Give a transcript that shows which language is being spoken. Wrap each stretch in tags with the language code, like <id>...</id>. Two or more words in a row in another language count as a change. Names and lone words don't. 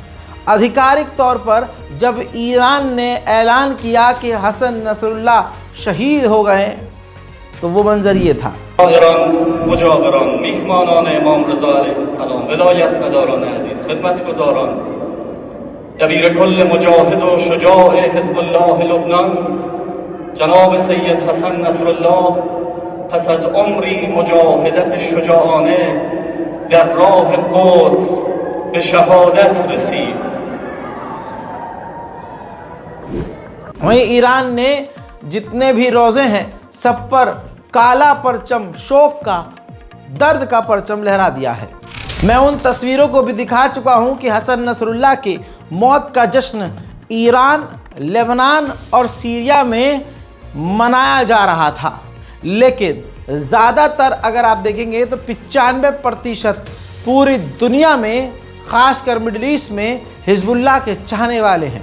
<hi>आधिकारिक तौर पर जब ईरान ने ऐलान किया कि हसन नसरुल्लाह शहीद हो गए, तो वो मंजर ये था।</hi> <fa>مجاوران، مهمانان امام رضا علیه‌السلام، ولایت‌مداران عزیز، خدمتگزاران، دبیرکل مجاهد و شجاع حزب‌الله لبنان، جناب سید حسن نصرالله پس از عمری مجاهدت شجاعانه در راه قدس به شهادت رسید.</fa> <hi>वहीं ईरान ने जितने भी रोज़े हैं सब पर काला परचम, शोक का, दर्द का परचम लहरा दिया है। मैं उन तस्वीरों को भी दिखा चुका हूं कि हसन नसरुल्लाह की मौत का जश्न ईरान, लेबनान और सीरिया में मनाया जा रहा था, लेकिन ज़्यादातर अगर आप देखेंगे तो 95% पूरी दुनिया में, ख़ासकर</hi> <en>Middle East</en> <hi>में, हिजबुल्लाह के चाहने वाले हैं।</hi>